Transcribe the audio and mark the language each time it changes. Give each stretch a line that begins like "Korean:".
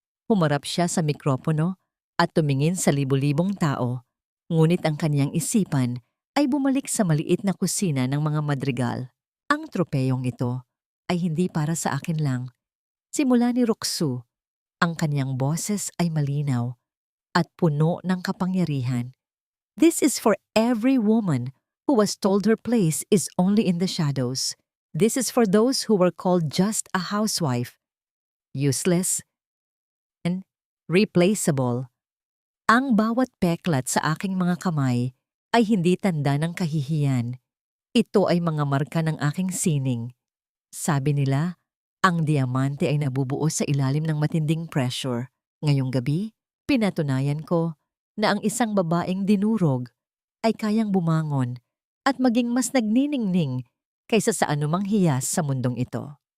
Filipino: Humarap siya sa mikropono at tumingin sa libu-libong tao, ngunit ang kaniyang isipan ay bumalik sa maliit na kusina ng mga madrigal. Ang tropeyong ito ay hindi para sa akin lang. Simula ni Ruksu, ang kaniyang boses ay malinaw at puno ng kapangyarihan.
English: This is for every woman who was told her place is only in the shadows. This is for those who were called just a housewife, useless and replaceable.
Filipino: Ang bawat peklat sa aking mga kamay ay hindi tanda ng kahihiyan. Ito ay mga marka ng aking sining. Sabi nila, ang diamante ay nabubuo sa ilalim ng matinding pressure. Ngayong gabi, pinatunayan ko na ang isang babaeng dinurog ay kayang bumangon at maging mas nagniningning kaysa sa anumang hiyas sa mundong ito.